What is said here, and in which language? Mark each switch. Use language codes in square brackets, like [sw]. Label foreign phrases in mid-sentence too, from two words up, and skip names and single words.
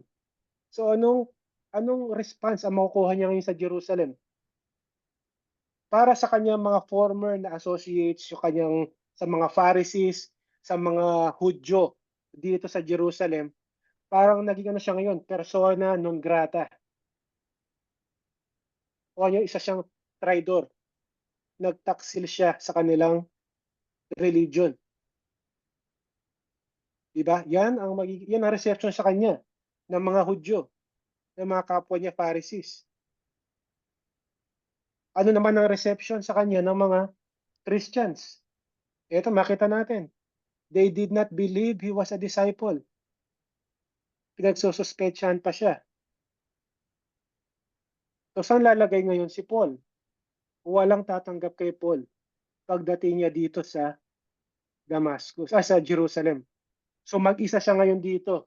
[tl] So anong response ang makukuha niya ngayon sa Jerusalem? Para sa kanyang mga former na associates, yung kanyang sa mga Pharisees, sa mga Hudyo dito sa Jerusalem, parang naging ano siya ngayon, [la] persona non grata. [tl] O ano, isa siyang traitor. Nagtaksil siya sa kanilang religion. Diba? Yan ang reception sa kanya ng mga Hudyo, ng mga kapwa niya Pharisees. Ano naman ang reception sa kanya ng mga Christians? Ito makita natin. [en] They did not believe he was a disciple. [tl] Pinagsususpetsyahan pa siya. So saan lalagay ngayon si Paul? Walang tatanggap kay Paul pagdating niya dito sa sa Jerusalem. So mag-isa siya ngayon dito.